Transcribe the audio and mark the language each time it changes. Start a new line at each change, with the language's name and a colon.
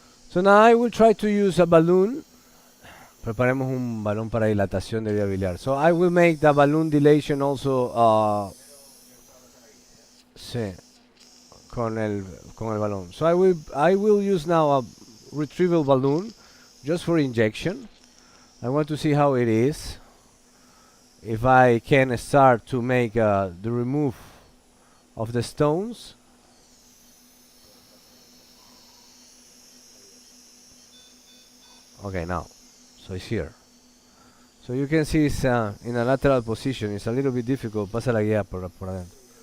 English: So now I will try to use a balloon.
Spanish: Preparemos un balón para dilatación de vía biliar.
English: So I will make the balloon dilation also.
Spanish: Sí, con el balón.
English: So I will use now a retrieval balloon just for injection. I want to see how it is. If I can start to make the remove of the stones. Okay, now. So it's here. So you can see it's in a lateral position. It's a little bit difficult.
Spanish: Pasa la guía por adentro.